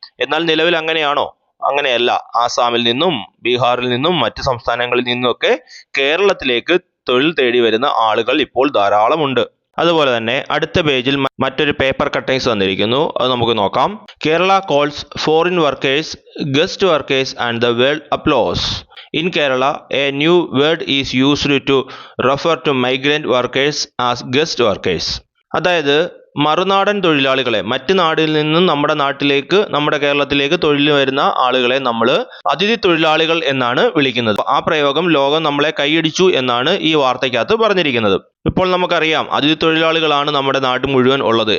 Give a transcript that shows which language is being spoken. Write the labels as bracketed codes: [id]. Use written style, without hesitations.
[ml] എന്നാൽ നിലവിൽ അങ്ങനെയാണോ? അങ്ങനെയല്ല. ആസാമിൽ നിന്നും ബീഹാറിൽ നിന്നും മറ്റ് സംസ്ഥാനങ്ങളിൽ നിന്നുമൊക്കെ കേരളത്തിലേക്ക് തൊഴിൽ തേടി വരുന്ന ആളുകൾ ഇപ്പോൾ ധാരാളമുണ്ട്. അതുപോലെ തന്നെ അടുത്ത പേജിൽ മറ്റൊരു പേപ്പർ കട്ടിങ്സ് തന്നിരിക്കുന്നു. അത് നമുക്ക് നോക്കാം. [en] Kerala calls foreign workers guest workers and the world applause. In Kerala, a new word is used to refer to migrant workers as guest workers. [ml] അതായത് മറുനാടൻ തൊഴിലാളികളെ, മറ്റ് നാട്ടിൽ നിന്നും നമ്മുടെ കേരളത്തിലേക്ക് തൊഴിൽ വരുന്ന ആളുകളെ നമ്മൾ അതിഥി തൊഴിലാളികൾ എന്നാണ് വിളിക്കുന്നത്. ആ പ്രയോഗം ലോകം നമ്മളെ കൈയടിച്ചു എന്നാണ് ഈ വാർത്തയ്ക്കകത്ത് പറഞ്ഞിരിക്കുന്നത്. ഇപ്പോൾ നമുക്കറിയാം, അതിഥി തൊഴിലാളികളാണ് നമ്മുടെ നാട് മുഴുവൻ ഉള്ളത്.